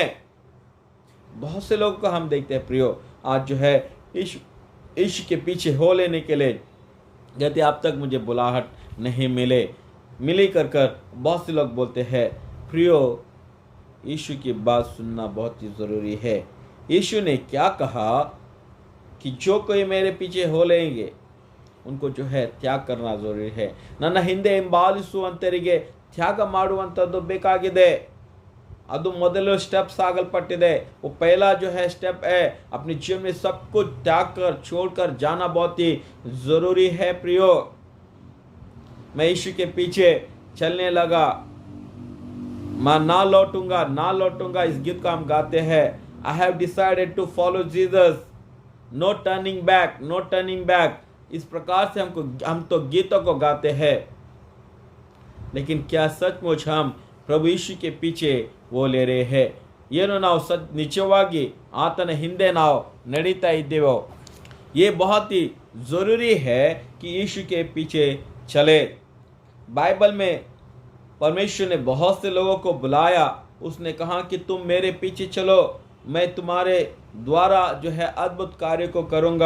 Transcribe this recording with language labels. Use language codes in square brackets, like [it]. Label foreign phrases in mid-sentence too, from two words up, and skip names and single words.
[hi] बहुत से लोगों को हम देखते हैं प्रियो, आज जो है ईश के पीछे हो लेने के लिए कहते अब तक मुझे बुलाहट नहीं मिली कर बहुत से लोग बोलते हैं। प्रियो, यीशु की बात सुनना बहुत ही ज़रूरी है। यीशु ने क्या कहा कि जो कोई मेरे पीछे हो लेंगे उनको जो है त्याग करना ज़रूरी है। [kn] ನನ್ನ ಹಿಂದೆ ಹಿಂಬಾಲಿಸುವಂತರಿಗೆ ತ್ಯಾಗ ಮಾಡುವಂಥದ್ದು ಬೇಕಾಗಿದೆ। ಅದು ಮೊದಲು स्टेप्स ಆಗಲ್ಪಟ್ಟಿದೆ। [hi] वो पहला जो है स्टेप है, अपने जीवन में सब कुछ त्याग कर छोड़कर जाना बहुत ही ज़रूरी है। प्रियो, मैं यीशु के पीछे चलने लगा, मैं ना लौटूंगा, इस गीत को हम गाते हैं। [en] I have decided to follow Jesus, no turning back। [hi] इस प्रकार से हम तो गीतों को गाते हैं, लेकिन क्या सचमुच हम प्रभु यीशु के पीछे वो ले रहे हैं? [kn] ಏನು ನಾವು ನಿಜವಾಗಿ ಆತನ ಹಿಂದೆ ನಾವು ನಡೀತಾ ಇದ್ದೇವೋ? [hi] ये बहुत ही ज़रूरी है कि यीशु के पीछे चले। बाइबल में परमेश्वर ने बहुत से लोगों को बुलाया, उसने कहा कि तुम मेरे पीछे चलो, मैं तुम्हारे द्वारा जो है अद्भुत कार्य को करूँगा।